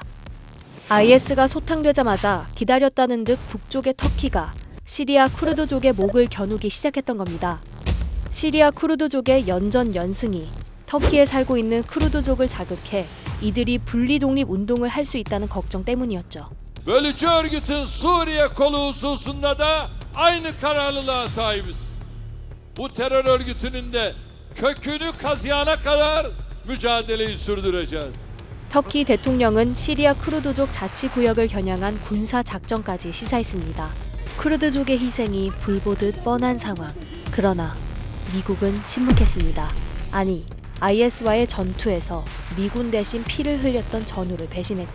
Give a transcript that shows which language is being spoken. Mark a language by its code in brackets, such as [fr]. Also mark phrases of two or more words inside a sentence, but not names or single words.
[ko] IS가 소탕되자마자 기다렸다는 듯 북쪽의 터키가 시리아 쿠르드족의 목을 겨누기 시작했던 겁니다. 시리아 쿠르드족의 연전연승이 터키에 살고 있는 쿠르드족을 자극해 이들이 분리독립 운동을 할 수 있다는 걱정 때문이었죠. [tr] Bölücü örgütün Suriye kolu hususunda da aynı kararlılığa sahibiz. Bu terör örgütünün de kökünü kazıyana kadar mücadeleyi sürdüreceğiz. [ko] 터키 대통령은 시리아 쿠르드족 자치구역을 겨냥한 군사작전까지 시사했습니다. 쿠르드족의 희생이 불보듯 뻔한 상황. 그러나 미국은 침묵했습니다. 아니, IS와의 전투에서 미군 대신 피를 흘렸던 전우를 배신했죠.